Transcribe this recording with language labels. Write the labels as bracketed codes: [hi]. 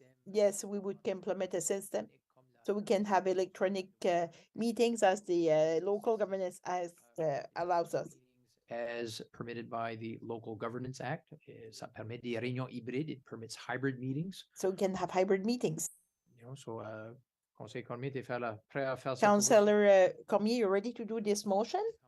[en] Yes, we would implement a system so we can have electronic meetings as the local governance as allows us. As permitted by the Local Governance Act, [fr] ça permet des réunions hybrides, [en] it permits hybrid meetings. So we can have hybrid meetings. You know, so [fr] Conseil Cormier, t'es prêt à faire ça? [en] Councillor Cormier, you ready to do this motion?